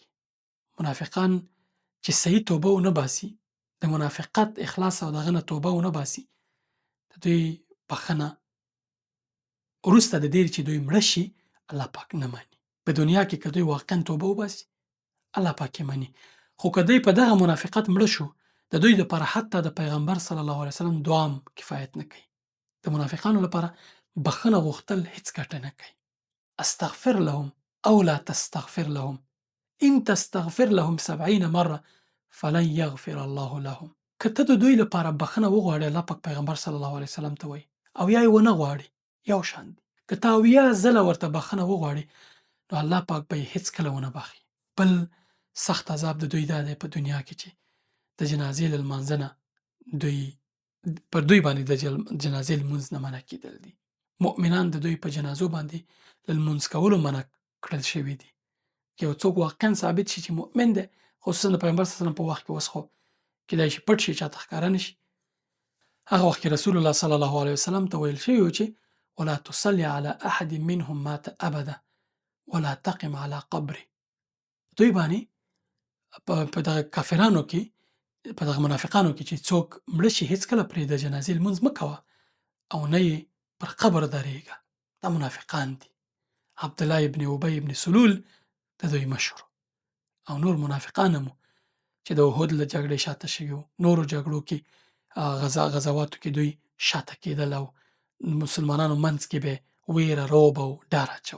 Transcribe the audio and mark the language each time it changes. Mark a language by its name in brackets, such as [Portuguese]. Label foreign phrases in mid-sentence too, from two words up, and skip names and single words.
[Pashto] منافقان چې صحیح توبه ونه باسي، د منافقت اخلاص او دغه نه توبه ونه باسي، د دوی بخښنه وروسته د دې چې دوی مړه شي الله پاک نه ماني. په دنیا کې که دوی واقعا توبه وباسي الله پاک یې مني، خو که دوی په دغه منافقت مړه شو د دوی دپاره حتی د پیغمبر [Arabic] صلی الله علیه وسلم [Pashto] دعا هم کفایت نه کوي. د منافقانو لپاره بخښنه غوښتل هیڅ ګټه نه کوي. [Arabic] استغفر لهم او لا تستغفر لهم ان تستغفر لهم 70 مره فلن یغفر الله لهم. [Pashto] که ته د دوی لپاره بخښنه وغواړې، الله پاک پیغمبر [Arabic] صلی الله علیه وسلم [Pashto] ته وایي، او یا یې ونه غواړې یو شان دي. که ته اویا ځله ورته بخښنه وغواړې نو الله پاک به یې هیڅکله ونه بخښي. بل سخت عذاب د دوی دا دی په دنیا کې چې د جنازې له لمانځه نه دوی پر دوی باندې د جنازې لمونځ نه منع کېدل دي. مؤمنان د دوی په جنازو باندې له لمونځ کولو منع کړل شوي دي. که یو څوک واقعا ثابت شي چې مؤمن دی، خصوصا د پیغمبر [Arabic] صلی الله علیه وسلم [Pashto] په وخت کې اوس خو کېدای شي پټ شي، چاته ښکاره نه شي، هغه وخت کې [Arabic] رسول الله صلی الله علیه وسلم [Pashto] ته ویل شوي و چې [Arabic] ولا تصلي على احد منهم مات ابدا ولا تقم على قبره. [Pashto] دوی باندې په دغه کافرانو کې، په دغه منافقانو کې چې څوک مړه شي هیڅکله پرې د جنازې لمونځ مه کوه او نه یې پر قبر درېږه. دا منافقان دي. عبدالله ابن ابی ابن سلول د دوی مشر او نور منافقان هم چې د احد له جګړې شاته شوي وو، نورو جګړو کې غزواتو کې دوی شاته کېدل او مسلمانانو منځ کې به ویره، رعب او ډار اچوه.